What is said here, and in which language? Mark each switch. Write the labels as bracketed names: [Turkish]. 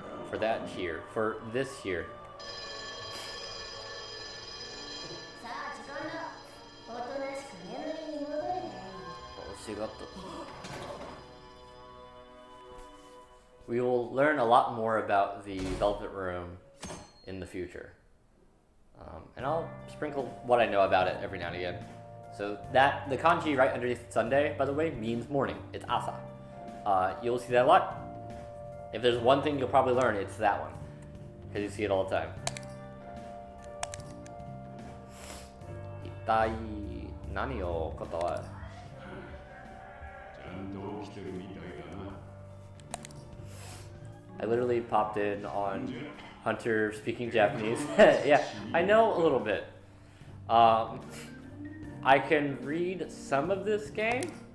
[English] For that here, for this here. [Japanese] さあ時間だ。おとなしく眠りに戻ればいい。 [English] We will learn a lot more about the Velvet Room in the future. And I'll sprinkle what I know about it every now and again. So that, the kanji right underneath Sunday, by the way, means morning. It's asa. You'll see that a lot. If there's one thing you'll probably learn, it's that one. Because you see it all the time. [Japanese] Itai nani o koto wa? ちゃんと起きてるみたいだな。 [English] I literally popped in on Hunter speaking Japanese. Yeah, I know a little bit. I can read some of this game.